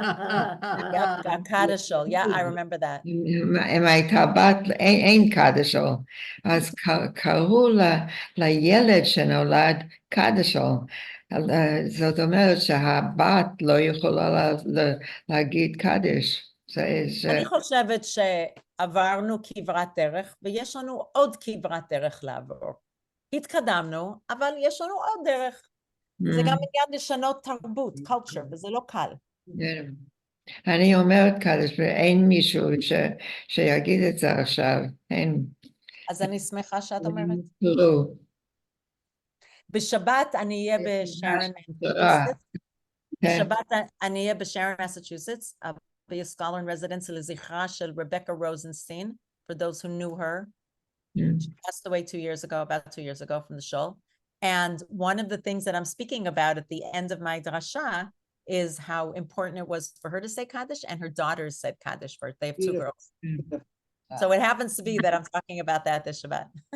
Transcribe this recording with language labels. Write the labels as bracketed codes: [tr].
[en] Kadishol, yeah, I remember that. [he] אם הייתה בת, אין קדשו, אז קראו לילד שנולד קדשו, זאת אומרת שהבת לא יכולה להגיד קדש. אני חושבת שעברנו כברת דרך, ויש לנו עוד כברת דרך לעבור. התקדמנו, אבל יש לנו עוד דרך. זה גם עניין לשנות תרבות, culture, וזה לא קל. אני אומרת קדש, ואין מישהו שיגיד את זה עכשיו, אין. אז אני שמחה שאת אומרת. לא. בשבת אני אהיה בשרון, בשבת אני אהיה בשרון, מסצ'וסטס, [en] be a scholar in residence [he] לזכרה של רבקה רוזנסטיין, [en] for those who knew her. She passed away about 2 years ago from the shul. And one of the things that I'm speaking about at the end of my drasha is how important it was for her to say Kaddish, and her daughters said Kaddish first. They have 2 girls. So it happens to be that I'm talking about that this Shabbat.